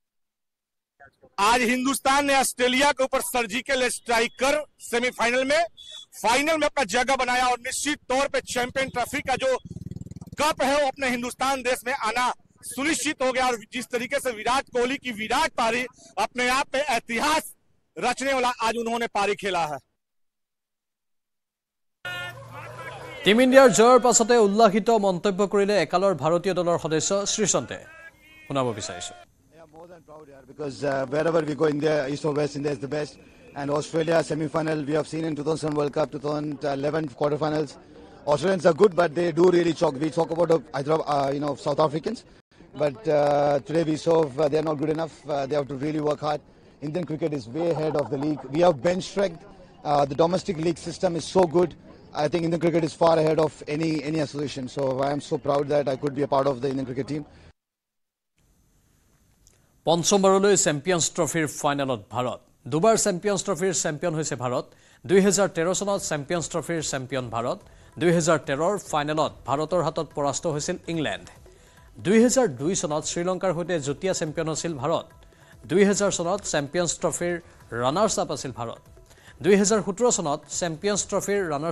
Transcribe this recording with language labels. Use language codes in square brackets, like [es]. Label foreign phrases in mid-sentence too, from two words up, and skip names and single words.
[hi] आज हिंदुस्तान ने ऑस्ट्रेलिया के ऊपर [en] surgical strike [hi] कर सेमीफाइनल में फाइनल में अपना जगह बनाया और निश्चित तौर पे [en] champion trophy [hi] का जो कप है वो अपने हिंदुस्तान देश में आना सुनिश्चित हो गया और जिस तरीके से विराट कोहली की विराट पारी अपने आप पे इतिहास रचने वाला आज उन्होंने पारी खेला है [as] টিম ইণ্ডিয়াৰ জয়ৰ পাছতে উল্লাসিত মন্তব্য কৰিলে একালৰ ভাৰতীয় দলৰ সদস্য শ্ৰীসন্তে শুনাব বিচাৰিছো [en] because wherever we go India east or west India is the best and Australia semi-final we have seen in 2000 World Cup 2011 quarterfinals Australians are good but they do really choke we talk about South Africans but today we saw they are not good enough they have to really work hard Indian cricket is way ahead of the league we have bench strength the domestic league system is so good I think Indian cricket is far ahead of any association so I am so proud that I could be a part of the Indian cricket team [as] পঞ্চমবাৰলৈ চেম্পিয়নছ ট্ৰফিৰ ফাইনেলত ভাৰত দুবাৰ চেম্পিয়নছ ট্ৰফিৰ চেম্পিয়ন হৈছে ভাৰত 2013 চনত চেম্পিয়নছ ট্ৰফিৰ চেম্পিয়ন ভাৰত 2013ৰ ফাইনেলত ভাৰতৰ হাতত পৰাস্ত হৈছিল ইংলেণ্ড 2002 চনত শ্ৰীলংকাৰ সৈতে যুটীয়া চেম্পিয়ন হৈছিল ভাৰত 2000 চনত চেম্পিয়নছ ট্ৰফিৰ [en] runners up [as] আছিল ভাৰত 2017 চনত চেম্পিয়নছ ট্ৰফিৰ ৰানাৰ্ছ